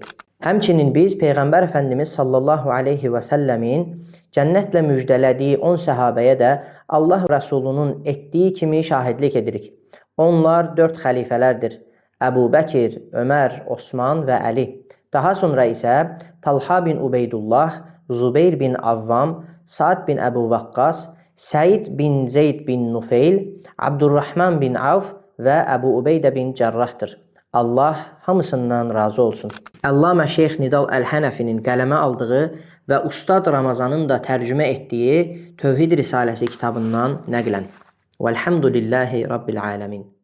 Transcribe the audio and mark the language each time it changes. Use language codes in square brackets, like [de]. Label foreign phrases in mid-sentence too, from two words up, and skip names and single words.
[az] Həmçinin biz Peyğəmbər Əfəndimiz [ar] صلى الله عليه وسلم [az] cənnətlə müjdələdiyi 10 səhabəyə də Allah Rasulunun etdiyi kimi şahidlik edirik. Onlar 4 xəlifələrdir. Əbu Bəkir, Ömər, Osman və Əli. Daha sonra isə Talha bin Ubeydullah, Zubeyr bin Avvam, Sa'd bin Əbu Vaqqas, Səid bin Zeyd bin Nufeyl, Abdurrahman bin Avf və Əbu Ubeydə bin Cərrahdır. Allah hamısından razı olsun. Allamə Şeyx Nidal Əl-Hənəfinin qələmə aldığı və Ustad Ramazanın da tərcümə etdiyi Tövhid Risaləsi kitabından nəqlən. [ar] والحمد لله رب العالمين.